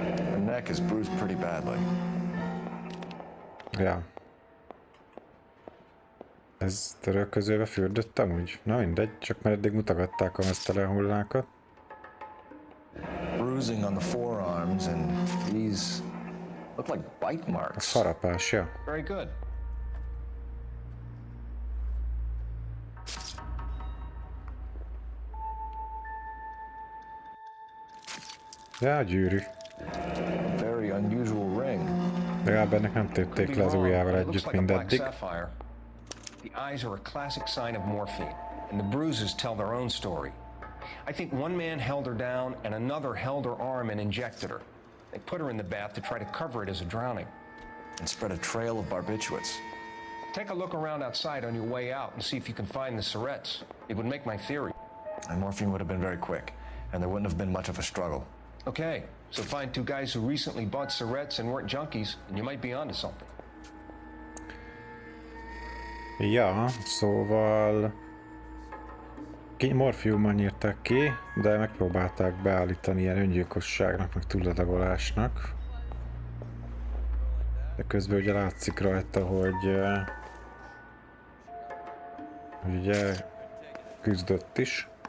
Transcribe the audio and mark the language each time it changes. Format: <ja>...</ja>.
<en>Her neck is bruised pretty badly.</en> <hu>Ja. Ez törölközőbe fürdöttem úgy? Na mindegy, csak mert eddig mutogatták a mesztelen hullákat.</hu> <en>Bruising on the forearms and these look like bite A marks.</en> <hu>farapás, ja.</hu> <en>Very good.</en> <hu>Ja, a gyűrű.</hu> <en>Very unusual ring.</en> <hu>Legalább ennek nem tépték le az ujjával együtt mindeddig.</hu> <en>The eyes are a classic sign of morphine, and the bruises tell their own story. I think one man held her down and another held her arm and injected her. They put her in the bath to try to cover it as a drowning. And spread a trail of barbiturates. Take a look around outside on your way out and see if you can find the syrettes. It would make my theory. And morphine would have been very quick, and there wouldn't have been much of a struggle. Okay, so find two guys who recently bought syrettes and weren't junkies, and you might be onto something.</en> <hu>Ja, szóval morfiummal nyírták ki, de megpróbálták beállítani ilyen öngyilkosságnak, meg túladagolásnak. De közben ugye látszik rajta, hogy ugye küzdött is.</hu>